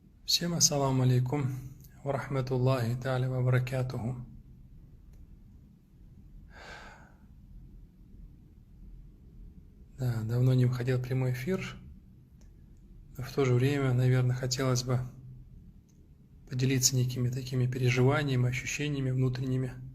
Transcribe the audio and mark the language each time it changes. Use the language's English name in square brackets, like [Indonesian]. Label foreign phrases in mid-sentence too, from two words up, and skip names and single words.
[Arabic] Всем السلام عليكم ورحمة الله تعالى وبركاته. [Russian] Да, давно не выходил в прямой эфир, но в то же время, наверное, хотелось бы поделиться некими такими переживаниями, ощущениями внутренними.